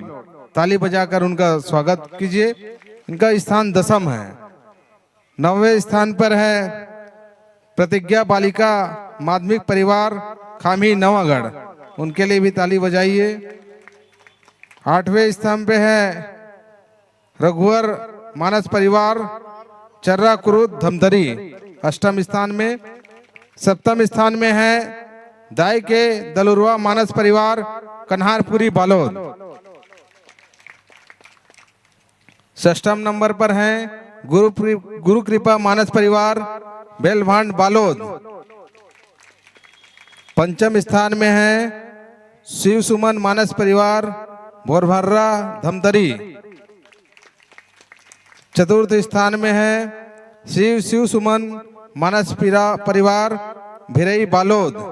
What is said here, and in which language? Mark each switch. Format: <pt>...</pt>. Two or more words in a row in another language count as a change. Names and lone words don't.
<hi>ताली बजाकर उनका स्वागत कीजिए। इनका स्थान 10म है। 9वें स्थान पर है प्रतिज्ञा बालिका माध्यमिक परिवार खामी नवागढ़, उनके लिए भी ताली बजाइए। 8वें स्थान पे है रघुवर मानस परिवार चर्रा कुरुद धमतरी 8म स्थान में। 7म स्थान में है दाई के दलुरवा मानस परिवार कन्हारपुरी बालोद। 6म नंबर पर है गुरु कृपा मानस परिवार बेलभांड बालोद। 5म स्थान में है शिव सुमन मानस परिवार बोरभर्रा धमतरी। 4th स्थान में है शिव सुमन मानस परिवार भिरई बालोद।</hi>